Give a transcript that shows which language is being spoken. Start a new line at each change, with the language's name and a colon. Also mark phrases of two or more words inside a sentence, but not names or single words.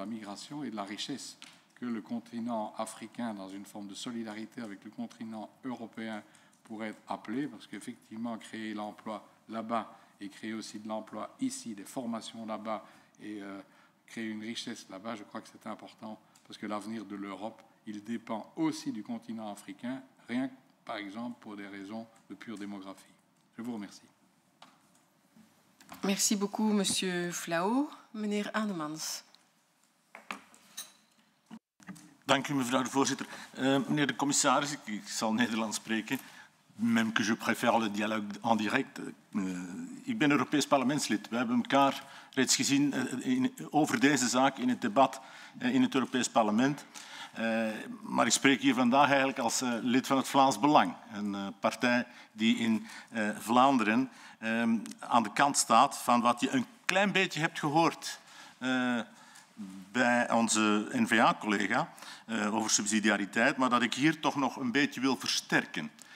French: la migration et de la richesse que le continent africain, dans une forme de solidarité avec le continent européen, pourrait appeler, parce qu'effectivement, créer l'emploi là-bas et créer aussi de l'emploi ici, des formations là-bas et créer une richesse là-bas, je crois que c'est important parce que l'avenir de l'Europe, il dépend aussi du continent africain, rien que par exemple pour des raisons de pure démographie. Je vous remercie. Merci beaucoup, Monsieur Flao.
Dutch: Meneer Aanemans. Dank u, mevrouw de voorzitter. Meneer de commissaris, ik zal Nederlands spreken.
French: Même que je préfère le dialogue en direct.
Dutch: Ik ben Europees parlementslid. We hebben elkaar reeds gezien over deze zaak in het debat in het Europees parlement. Maar ik spreek hier vandaag eigenlijk als lid van het Vlaams Belang. Een partij die in Vlaanderen aan de kant staat van wat je een klein beetje hebt gehoord bij onze N-VA-collega over subsidiariteit, maar dat ik hier toch nog een beetje wil versterken.